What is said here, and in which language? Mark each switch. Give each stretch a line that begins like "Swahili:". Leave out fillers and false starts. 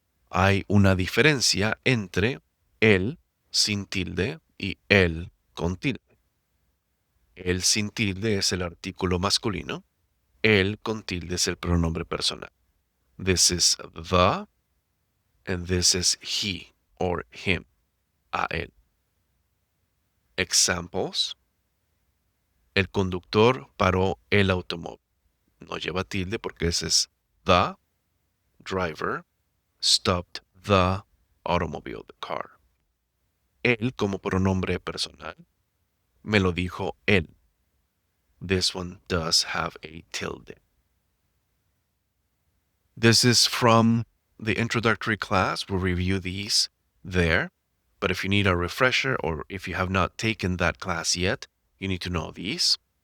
Spanish: Hay una diferencia entre el sin tilde y el con tilde. El sin tilde es el artículo masculino. El con tilde es el pronombre personal.
English: This is the, and this is he or him,
Spanish: a él.
English: Examples.
Spanish: El conductor paró el automóvil. No lleva tilde porque ese es
English: the driver stopped the automobile, the car.
Spanish: Él como pronombre personal. Me lo dijo él.
English: This one does have a tilde. This is from the introductory class. We'll review these there. But if you need a refresher or if you have not taken that class yet, you need to know these.